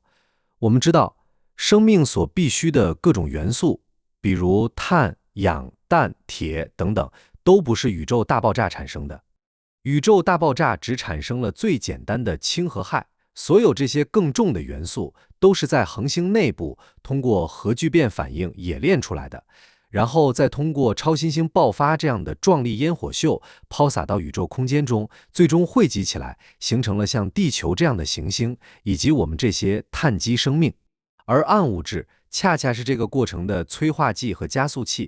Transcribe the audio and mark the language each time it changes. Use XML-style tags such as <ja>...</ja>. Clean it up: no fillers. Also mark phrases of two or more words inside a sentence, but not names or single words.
<zh>我們知道生命所必需的各種元素，比如碳、氧、氮、鐵等等，都不是宇宙大爆炸產生的。宇宙大爆炸只產生了最簡單的氫和氦，所有這些更重的元素都是在恆星內部通過核聚變反應冶煉出來的，然後再通過超新星爆發這樣的壯麗煙火秀拋灑到宇宙空間中，最終匯集起來，形成了像地球這樣的行星，以及我們這些碳基生命。而暗物質恰恰是這個過程的催化劑和加速器。</zh>